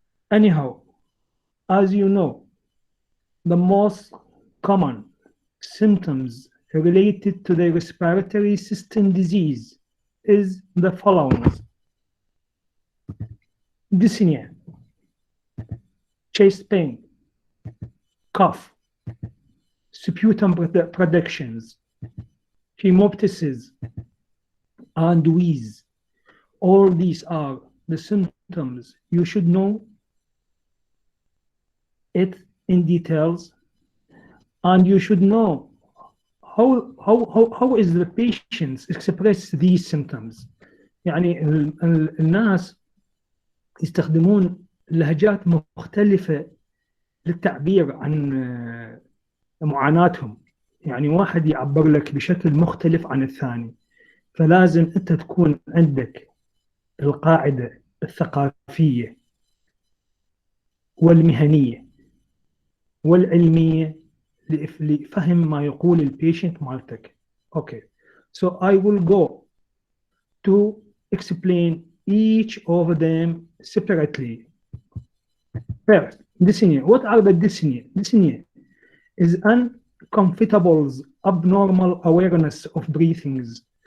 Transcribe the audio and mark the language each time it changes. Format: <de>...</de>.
<en>Anyhow, as you know, the most common symptoms related to the respiratory system disease is the following: dyspnea, chest pain, cough, sputum productions, Haemoptysis, and wheeze. All these are the symptoms. You should know it in details, and you should know how is the patients express these symptoms.</en> <ar>يعني الناس يستخدمون لهجات مختلفة للتعبير عن معاناتهم. يعني واحد يعبر لك بشكل مختلف عن الثاني، فلازم أنت تكون عندك القاعدة الثقافية والمهنية والعلمية لفهم ما يقول البيشنت مالتك.</ar> <en>Okay, so I will go to explain each of them separately. First, dyspnea. What are the dyspnea? Dyspnea is uncomfortable, abnormal awareness of breathings.</en>